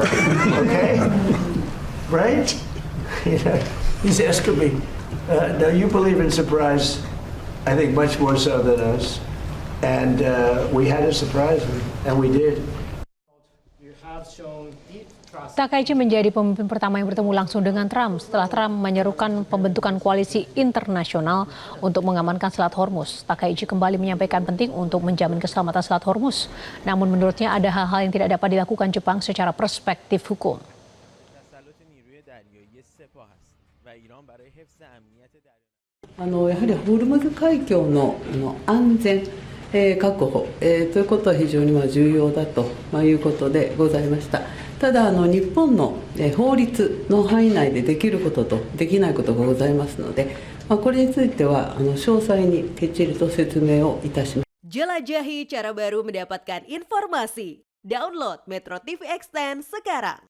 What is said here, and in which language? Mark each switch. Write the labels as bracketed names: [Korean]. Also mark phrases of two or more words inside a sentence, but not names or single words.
[English] Okay? Right? You know, he's asking me, no, you believe in surprise, I think much more so than us. And we had to surprise him, and we did. You have shown deep trust. [Indonesian] Takaichi menjadi pemimpin pertama yang bertemu langsung dengan Trump setelah Trump menyerukan pembentukan koalisi internasional untuk mengamankan Selat Hormuz. Takaichi kembali menyampaikan penting untuk menjamin keselamatan Selat Hormuz. Namun menurutnya ada hal-hal yang tidak dapat dilakukan Jepang secara perspektif hukum. [Japanese] Kas 保ということは非常に重要だということでございました。ただ日本の法律の範囲内でできることとできないことがございますので、これについては詳細にきっちりと説明をいたします。 [Indonesian] Jelajahi cara baru mendapatkan informasi. Download Metro TV Extend sekarang.